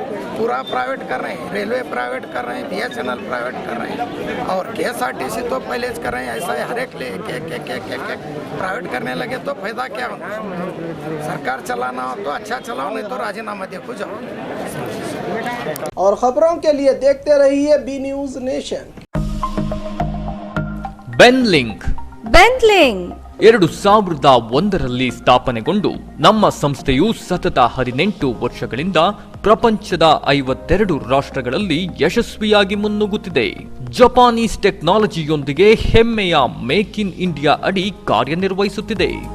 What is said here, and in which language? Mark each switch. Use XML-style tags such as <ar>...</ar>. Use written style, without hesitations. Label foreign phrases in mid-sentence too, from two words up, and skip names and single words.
<hi>पूरा प्राइवेट कर रहे हैं, रेलवे प्राइवेट कर रहे हैं, BSNL प्राइवेट कर रहे हैं और KSRTC तो पहले कर रहे हैं। ऐसा हर एक ले प्राइवेट करने लगे तो फायदा क्या होना। सरकार चलाना हो तो अच्छा चलाओ, नहीं तो राजीनामा दे को जाओ। और खबरों के लिए देखते रहिए बी न्यूज नेशन।</hi> <kn>ಬೆನ್ಲಿಂಕ್ 2001ರಲ್ಲಿ ಸ್ಥಾಪನೆಗೊಂಡು ನಮ್ಮ ಸಂಸ್ಥೆಯು ಸತತ 18 ವರ್ಷಗಳಿಂದ ಪ್ರಪಂಚದ 52 ರಾಷ್ಟ್ರಗಳಲ್ಲಿ ಯಶಸ್ವಿಯಾಗಿ ಮುನ್ನುಗ್ಗುತ್ತಿದೆ. ಜಪಾನೀಸ್ ಟೆಕ್ನಾಲಜಿಯೊಂದಿಗೆ ಹೆಮ್ಮೆಯ ಮೇಕ್ ಇನ್ ಇಂಡಿಯಾ ಅಡಿ ಕಾರ್ಯನಿರ್ವಹಿಸುತ್ತಿದೆ.</kn>